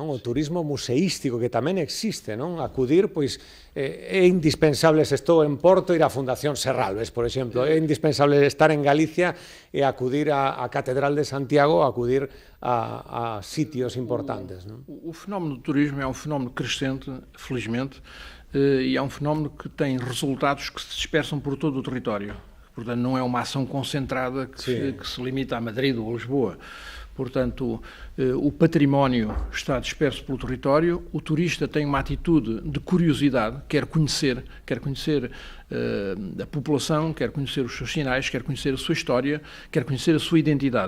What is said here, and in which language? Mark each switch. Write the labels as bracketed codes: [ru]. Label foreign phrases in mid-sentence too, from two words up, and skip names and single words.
[gl] O turismo museístico que tamén existe, non? Acudir, pois, é indispensable, se estou en Porto, ir á Fundación Serralves, por exemplo, é indispensable estar en Galicia e acudir á Catedral de Santiago, acudir a sitios importantes, non? [pt] O fenómeno do turismo é um fenómeno crescente, felizmente, e é um fenómeno que tem resultados que se dispersam por todo o território. Portanto, não é uma ação concentrada que se limita a Madrid ou a Lisboa. Portanto, o património está disperso pelo território, o turista tem uma atitude de curiosidade, quer conhecer a população, quer conhecer os seus sinais, quer conhecer a sua história, quer conhecer a sua identidade.